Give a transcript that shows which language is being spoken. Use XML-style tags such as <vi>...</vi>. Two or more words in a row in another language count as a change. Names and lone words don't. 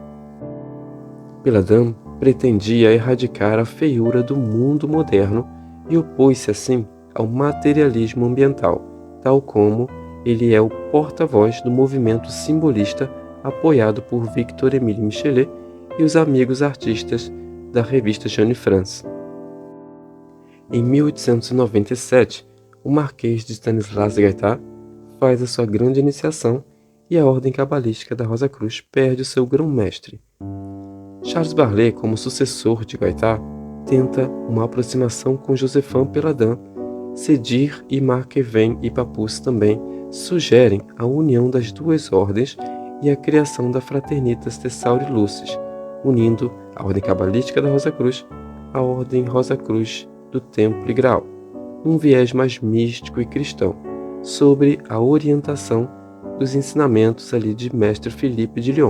<pt>Peladan pretendia erradicar a feiura do mundo moderno e opôs-se assim ao materialismo ambiental, tal como ele é o porta-voz do movimento simbolista apoiado por Victor-Émile Michelet e os amigos artistas da revista Jeanne France. Em 1897, o Marquês de Stanislas Guaittard faz a sua grande iniciação e a ordem cabalística da Rosa Cruz perde o seu grão-mestre. Charles Barlet, como sucessor de Guaittard, tenta uma aproximação com Josephin Peladan. Sedir e Marquevin e Papus também sugerem a união das duas ordens e a criação da Fraternitas Thesauri Lucis, unindo a ordem cabalística da Rosa Cruz à ordem Rosa Cruz do Templo e Graal, num viés mais místico e cristão, sobre a orientação dos ensinamentos ali de Mestre Philippe de Lyon.</pt>